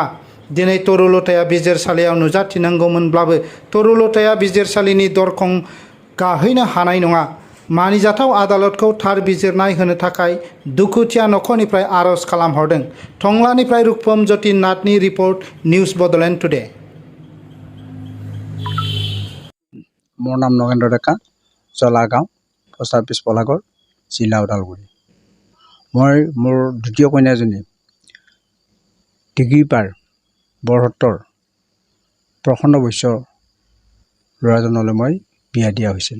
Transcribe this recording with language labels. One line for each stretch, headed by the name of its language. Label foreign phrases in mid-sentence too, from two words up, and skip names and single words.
Bodo: दिनै तरुलताया बिजिरसालियाव नुजाथिनांगौमोनब्लाबो तरुलताया बिजिरसालिनि दरखं गाहैनो हानाय नङा। मानिजाथाव आदालतखौ थार बिजिरनाय होनो थाखाय दुखुथिया नखरनिफ्राय आर'ज खालामहरदों। टंलानिफ्राय रुपम ज्योति नाथनि रिपर्ट, निउज बडलेण्ड टुडे।
Assamese: মোৰ নাম নগেন্দ্ৰ ডেকা, জলা গাঁও,
English: post office
Assamese: পলাগড়, জিলা ওদালগুৰি। মই মোৰ দ্বিতীয় কন্যাজনী ধিগিৰপাৰ বৰহট্টৰ প্ৰসন্ন বৈশ্য ল'ৰাজনলৈ মই বিয়া দিয়া হৈছিল।